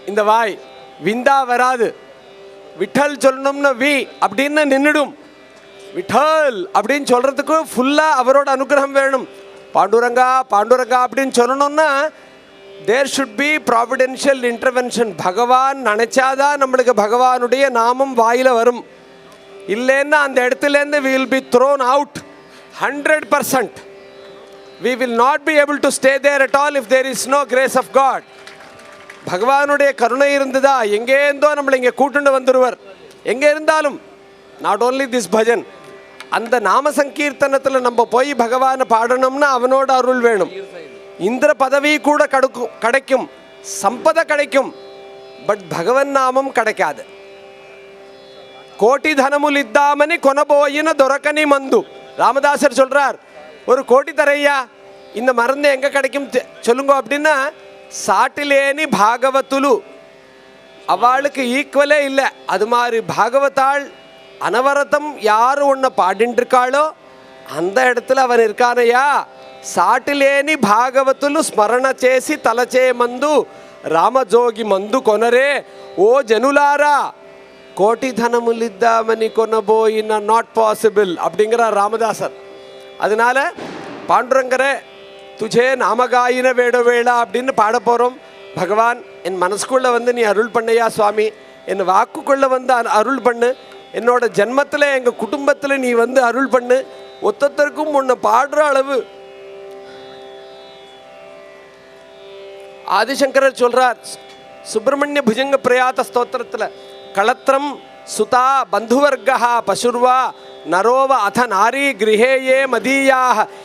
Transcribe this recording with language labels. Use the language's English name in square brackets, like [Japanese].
[Tamil] இந்த வாய் விந்தா வராது. விட்டல் சொல்லணும்னு வி அப்படின்னு நின்றுடும். விட்டல் அப்படின்னு சொல்கிறதுக்கு ஃபுல்லாக அவரோட அனுகிரகம் வேணும். பாண்டுரங்கா பாண்டுரங்கா அப்படின்னு சொல்லணும்னா [English] There should be providential intervention. [Tamil] பகவான் நினச்சாதான் நம்மளுக்கு பகவானுடைய நாமம் வாயில் வரும். இல்லைன்னா அந்த இடத்துலேருந்து [English] we will be thrown out 100%. We will not be able to stay there at all if there is no grace of God. [Tamil] பகவானுடைய கருணை இருந்ததா எங்கே இருந்தோ நம்மளை இங்கே கூட்டுண்டு வந்துடுவர். எங்கே இருந்தாலும் [English] not only this bhajan, [Tamil] அந்த நாம சங்கீர்த்தனத்தில் நம்ம போய் பகவானை பாடணும்னா அவனோட அருள் வேணும். இந்திர பதவி கூட கிடைக்கும், சம்பத கிடைக்கும், பட் பகவன் நாமம் கிடைக்காது. [Telugu] கோட்டி தனமுல் இத்தாமனி கொனபோயின துரக்கனி மந்து. [Tamil] ராமதாசர் சொல்றார், ஒரு கோட்டி தரையா இந்த மருந்து எங்க கிடைக்கும் சொல்லுங்க அப்படின்னா [Telugu] சாட்டிலேனி பாகவத்துலு [Tamil] அவளுக்கு ஈக்குவலே இல்லை. அது மாதிரி பாகவதாள் அனவரதம் யார் ஒன்றை பாடிட்டு இருக்காளோ அந்த இடத்துல அவன் இருக்கானையா. [Telugu] సాటిలేని భాగవతులు స్మరణ చేసి తలచే మందు రామజోగి మందు కొనరే ఓ జనులారా కోటి ధనములిద్దామని కొనబోయిన [Tamil] நாட் பாசிபிள் அப்படிங்கிறார் ராமதாசர். அதனால பாண்டுரங்கரே [Marathi] துஜே நாமகாயின வேட வேளா [Tamil] அப்படின்னு பாட போகிறோம். பகவான் என் மனசுக்குள்ளே வந்து நீ அருள் பண்ணையா சுவாமி, என் வாக்குக்குள்ளே வந்து அருள் பண்ணு, என்னோட ஜென்மத்தில் எங்கள் குடும்பத்தில் நீ வந்து அருள் பண்ணு. ஒத்தத்திற்கும் உன்னை பாடுற அளவு ஆதிசங்கரர் சொல்றார் சுப்பிரமணிய புஜங்க பிரயாத ஸ்தோத்திரத்தில், [Sanskrit] களத்திரம் சுதா பந்துவர்கா பசுர்வா நரோவ அத நாரி கிரகேயே மதியாக.